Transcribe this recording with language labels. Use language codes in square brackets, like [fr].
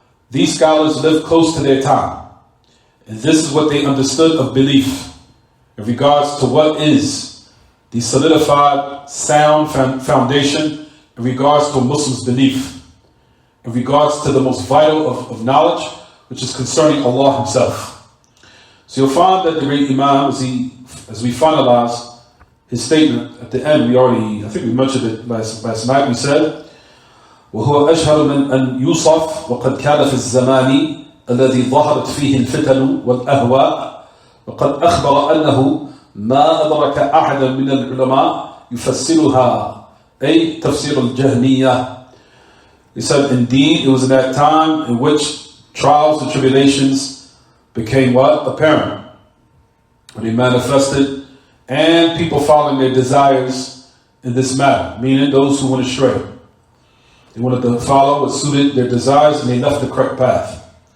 [en] These scholars lived close to their time. And this is what they understood of belief in regards to what is the solidified, sound foundation in regards to a Muslim's belief, in regards to the most vital of knowledge, which is concerning Allah Himself. So you'll find that the great Imam, as we finalize his statement at the end, I think we mentioned it last night, we said, [ar] وهو أشهر من أن يوصف وقد كان في الزمان الذي ظهرت فيه الفتن والأهواء وقد أخبر أنه ما أدرك أحدا من العلماء يفسرها أي تفسير الجهمية. [en] He said, indeed, it was in that time in which trials and tribulations became what? Apparent. when they manifested, and people following their desires in this matter, meaning those who went astray. They wanted to follow what suited their desires, and they left the correct path.